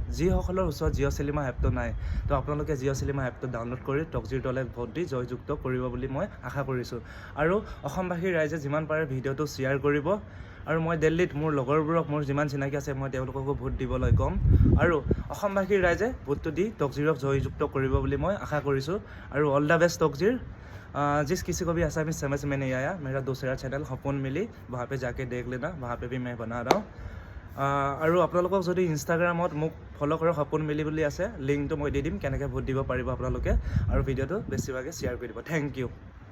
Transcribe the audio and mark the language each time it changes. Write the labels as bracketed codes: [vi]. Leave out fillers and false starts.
[as] যিসকলৰ ওচৰত জিঅ' চিনেমা এপটো নাই, তো আপোনালোকে জিঅ' চিনেমা এপটো ডাউনলোড কৰি টকজিৰ দলে ভোট দি জয়যুক্ত কৰিব বুলি মই আশা কৰিছোঁ। আৰু অসমবাসী ৰাইজে যিমান পাৰে ভিডিঅ'টো শ্বেয়াৰ কৰিব। আৰু মই দিল্লীত মোৰ লগৰবোৰক মোৰ যিমান চিনাকি আছে মই তেওঁলোককো ভোট দিবলৈ ক'ম। আৰু অসমবাসীৰ ৰাইজে ভোটটো দি টকজিৰক জয়যুক্ত কৰিব বুলি মই আশা কৰিছোঁ। আৰু [en] all the best [as] টকজিৰ। [hi] जिस किसी को भी ऐसा समझ में नहीं आया, मेरा दूसरा चैनल सपन मिली, वहाँ पे जाके देख लेना, वहाँ पे भी मैं बना रहा हूँ। [as] আৰু আপোনালোকক যদি ইনষ্টাগ্ৰামত মোক ফ'ল' কৰক, সপোন মিলি বুলি আছে, লিংকটো মই দি দিম, কেনেকৈ ভোট দিব পাৰিব আপোনালোকে। আৰু ভিডিঅ'টো বেছিভাগে শ্বেয়াৰ কৰি দিব। Thank U.